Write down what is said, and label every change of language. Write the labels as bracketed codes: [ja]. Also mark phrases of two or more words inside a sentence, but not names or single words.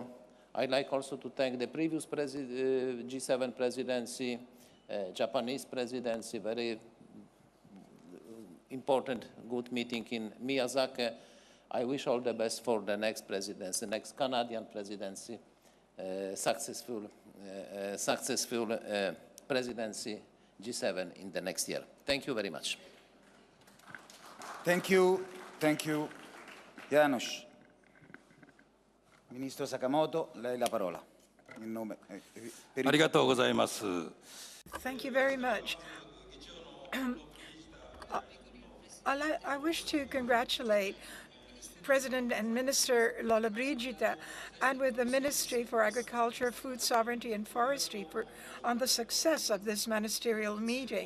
[en] I'd like also to thank the previous G7 presidency, Japanese presidency, very important, good meeting in Miyazaki. I wish all the best for the next presidency, the next Canadian presidency, successful presidency G7 in the next year. Thank you very much. Thank you, Janusz. [it] Ministro Sakamoto, lei la parola. In nome, [ja] ありがとうございます。 [en] Thank you very much. I wish to congratulate President and Minister Lollobrigida and with the Ministry for Agriculture, Food Sovereignty and Forestry on the success of this ministerial meeting.